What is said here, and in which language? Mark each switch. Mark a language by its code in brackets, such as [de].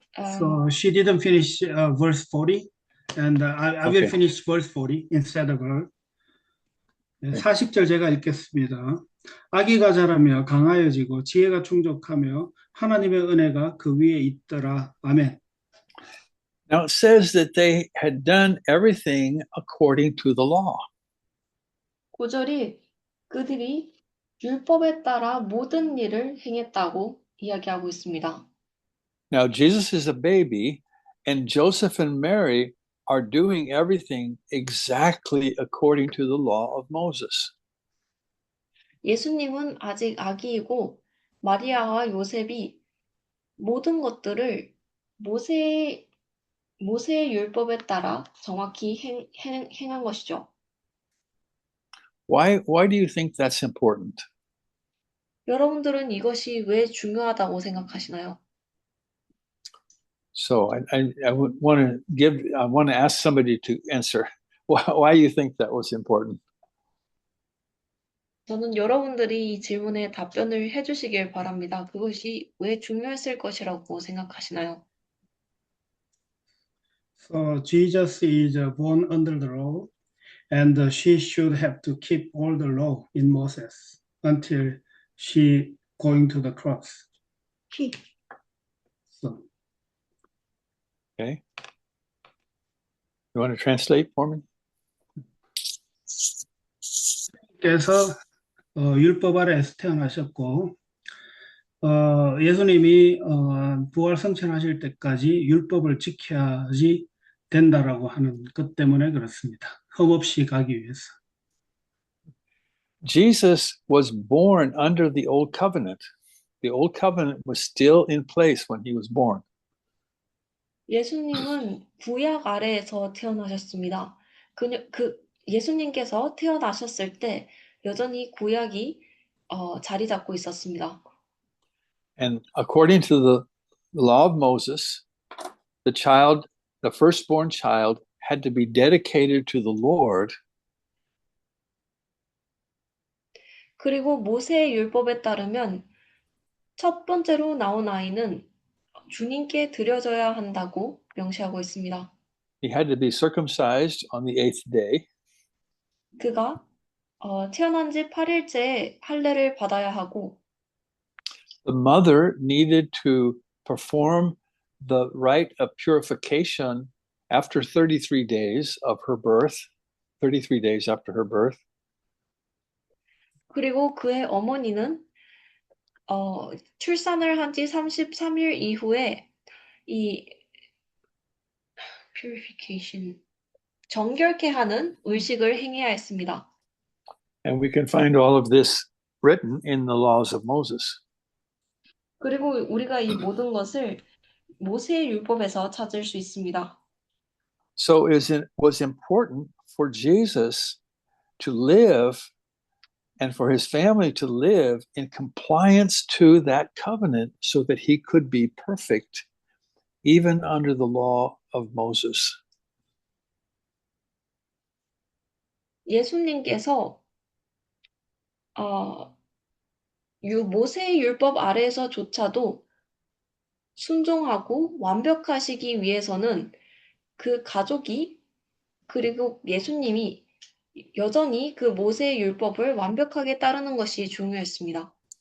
[en] So she didn't finish verse 40, and I will Okay. finish verse 40 instead of her. [ko] 네, 40절 제가 읽겠습니다. 아기가 자라며 강하여지고 지혜가 충족하며 하나님의 은혜가 그 위에 있더라. 아멘. [en] Now it says that they had done everything according to the law. [ko] 9절이 그들이 율법에 따라 모든 일을 행했다고 이야기하고 있습니다. [en] Now Jesus is a baby, and Joseph and Mary are doing everything exactly according to the law of Moses. [ko] 예수님은 아직 아기이고 마리아와 요셉이 모든 것들을 모세의 율법에 따라 정확히 행한 것이죠. [en] Why do you think that's important? [ko] 여러분들은 이것이 왜 중요하다고 생각하시나요? [en] So I would want to ask somebody to answer why you think that was important. [ko] 저는 여러분들이 이 질문에 답변을 해주시길 바랍니다. 그것이 왜 중요했을 것이라고 생각하시나요? [en] So Jesus is born under the law, and she should have to keep all the law in Moses until she going to the cross. So, Okay. You want to translate for me? [ko] 께서 율법 아래에서 태어나셨고 예수님이 부활 성천하실 때까지 율법을 지켜야지 된다라고 하는 것 때문에 그렇습니다. 흠없이 가기 위해서. [en] Jesus was born under the old covenant. The old covenant was still in place when he was born. [ko] 예수님은 구약 아래에서 태어나셨습니다. 예수님께서 태어나셨을 때 여전히 구약이 자리 잡고 있었습니다. [en] And according to the law of Moses, the firstborn child, had to be dedicated to the Lord. [ko] 그리고 모세의 율법에 따르면 첫 번째로 나온 아이는 주님께 드려져야 한다고 명시하고 있습니다. [en] He had to be circumcised on the eighth day. [ko] 그가 태어난 지 8일째에 할례를 받아야 하고 [en] The mother needed to perform the rite of purification after 33 days of her birth, 33 days after her birth. [ko] 그리고 그의 어머니는 출산을 한 지 33일 이후에 이 purification 정결케 하는 의식을 행해야 했습니다. [en] And we can find all of this written in the laws of Moses. [ko] 그리고 우리가 이 모든 것을 모세의 율법에서 찾을 수 있습니다. [en] So it was important for Jesus to live and for his family to live in compliance to that covenant so that he could be perfect even under the law of Moses. [ko] 예수님께서 모세의 율법 아래에서조차도 순종하고 완벽하시기 위해서는 그 가족이 그리고 예수님이 여전히 그 모세의 율법을 완벽하게 따르는 것이 중요했습니다.